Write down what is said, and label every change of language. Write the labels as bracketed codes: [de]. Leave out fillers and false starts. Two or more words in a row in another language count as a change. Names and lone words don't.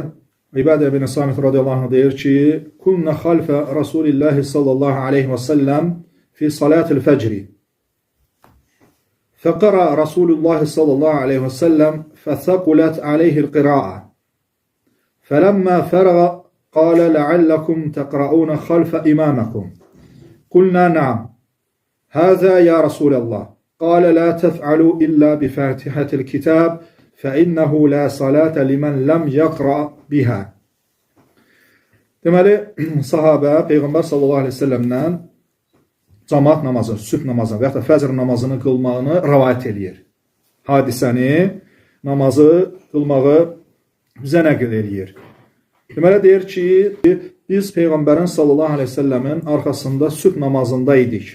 [ar] عبادة بن الصامت رضي الله عنه [az] deyir ki, [ar] كنا خلف رسول الله صلى الله عليه وسلم في صلاة الفجر. فقرأ رسول الله صلى الله عليه وسلم فثقلت عليه القراءة. فلما فرغ قال لعلكم تقرؤون خلف إمامكم. قلنا نعم هذا يا رسول الله. قال لا تفعلوا إلا بفاتحة الكتاب. فَإِنَّهُ لَا صَلَاةَ لِمَنْ لَمْ يَقْرَأْ بِهَا. [az] Deməli, sahabə Peyğəmbər [ar] صلى الله عليه وسلم [az] cəmaat namazı, sübh namazı və ya da fəcr namazını qılmağını rəvayət eləyir. Hadisəni, namazı qılmağı bizə nəql eləyir. Deməli, deyir ki, biz Peyğəmbərin [ar] صلى الله عليه وسلم [az] arxasında sübh namazında idik.